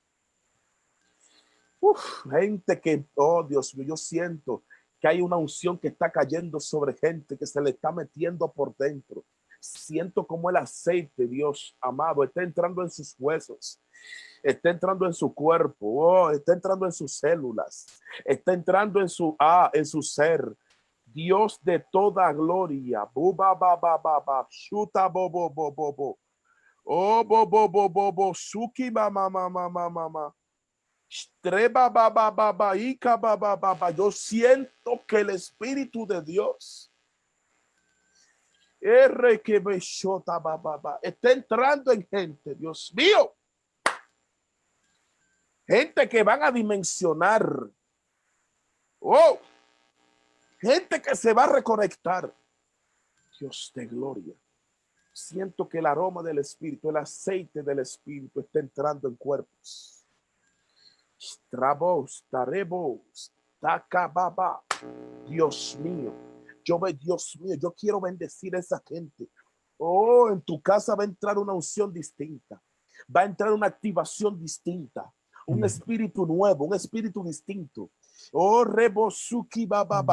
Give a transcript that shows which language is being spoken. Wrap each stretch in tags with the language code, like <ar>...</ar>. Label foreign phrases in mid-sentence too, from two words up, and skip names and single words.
<es>Gente que, oh Dios mío, yo siento que hay una unción que está cayendo sobre gente que se le está metiendo por dentro. Siento como el aceite, Dios amado, está entrando en sus huesos, está entrando en su cuerpo, está entrando en sus células, está entrando en su ser. Dios de toda gloria. Shuta bo bo. Oh bo suki mama. Yo siento que el Espíritu de Dios está entrando en gente, Dios mío. Gente que van a dimensionar. Oh, gente que se va a reconectar. Dios de gloria. Siento que el aroma del Espíritu, el aceite del Espíritu está entrando en cuerpos. Trabos, tarebos, takababa. Dios mío, Dios mío, yo quiero bendecir a esa gente. Oh, en tu casa va a entrar una unción distinta, va a entrar una activación distinta. un espíritu nuevo, un espíritu distinto. Oh, Rebosuki Baba.</es>